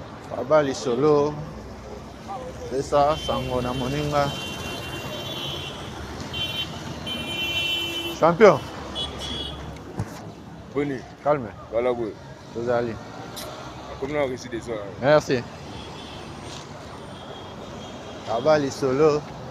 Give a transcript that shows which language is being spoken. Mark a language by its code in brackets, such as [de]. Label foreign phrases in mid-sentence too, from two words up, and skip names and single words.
[ln] Baba Lisolo, pesa sango na moninga. [fr] Champion. Boni. Calme. Voilà, oui. Tozali. Comme on a reçu des ordres. Merci. Baba Lisolo.